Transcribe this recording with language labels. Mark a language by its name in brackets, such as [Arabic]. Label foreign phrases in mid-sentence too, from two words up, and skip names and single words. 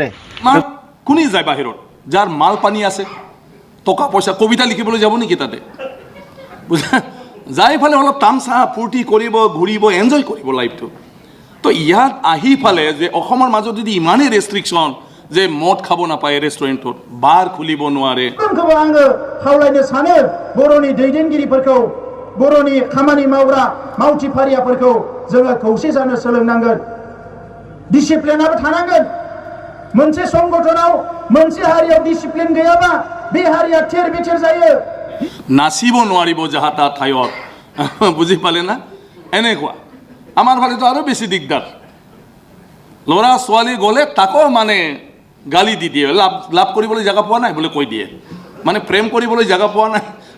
[Assamese] কোনে যায় বাহিৰত যাৰ মাল পানী আছে টকা পইচা কবিতা লিখিবলৈ যাব নেকি তাতে বুজা যাই ফালে অলপ তামচা ফূৰ্তি কৰিব ঘূৰিব এনজয় কৰিব লাইফটো তো ইয়াত আহি ফালে যে অসমৰ মাজত যদি ইমানেই ৰেষ্ট্ৰিকশ্যন যে মদ খাব নাপায় ৰেষ্টুৰেণ্টত বাৰ খুলিব নোৱাৰে [Bodo] आङो खावलायनो सानो बर'नि दैदेनगिरिफोरखौ बर'नि खामानि मावग्रा मावथिफारियाफोरखौ जोङो खौसे जानो सोलोंनांगोन डिसिप्लिनाबो थानांगोन मोनसे संगठनाव मोनसे हारियाव डिसिप्लिन गैयाबा बे हारिया थेर बेथेर जायो [Assamese] নাচিব নোৱাৰিব যাহা তা ঠাইত বুজি পালে না এনেকুৱা আমাৰ ফালেতো আৰু বেছি দিগদাৰ ল'ৰা ছোৱালী গ'লে তাকো মানে গালি দি দিয়ে লাভ কৰিবলৈ জেগা পোৱা নাই বুলি কৈ দিয়ে মানে প্ৰেম কৰিবলৈ জেগা পোৱা নাই